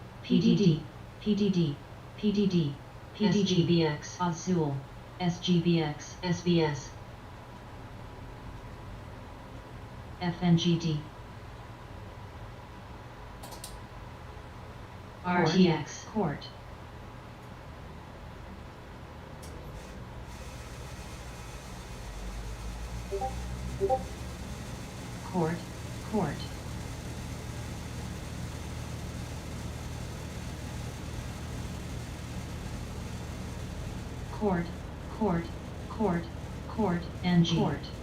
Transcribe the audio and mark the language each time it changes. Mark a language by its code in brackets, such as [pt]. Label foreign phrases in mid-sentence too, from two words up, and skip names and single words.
[en] PDD, PDD, PDD, SGBX, Azul, SGBX, SBS, FNGD, RTX, Court, Court, Court, Court, Court, Court, Court, and Court,